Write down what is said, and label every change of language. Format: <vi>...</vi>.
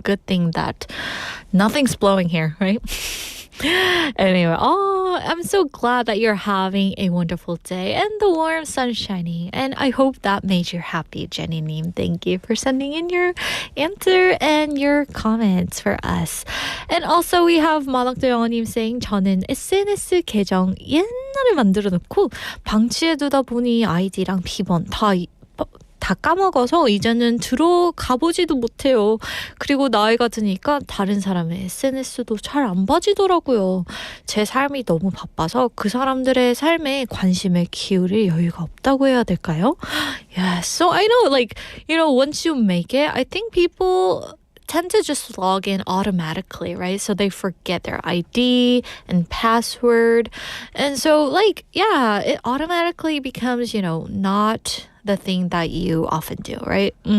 <en>Good thing that nothing's blowing here, right? Anyway, I'm so glad that you're having a wonderful day and the warm sun shining. And I hope that made you happy, Jenny Nim. Thank you for sending in your answer and your comments for us. And also we have</en> <ko>마덕도 영어님 saying, 저는 SNS 계정 옛날에 만들어 놓고 방치해두다 보니 아이디랑 비번 다 까먹어서 이제는 들어가보지도 못해요. 그리고 나이가 드니까 다른 사람의 SNS도 잘 안 봐지더라고요. 제 삶이 너무 바빠서 그 사람들의 삶에 관심을 기울일 여유가 없다고 해야 될까요?</ko> <en>Yeah, so I know, like, you know, once you make it, I think people tend to just log in automatically, right? So they forget their ID and password. And so, like, yeah, it automatically becomes, you know, not the thing that you often do, right?</en>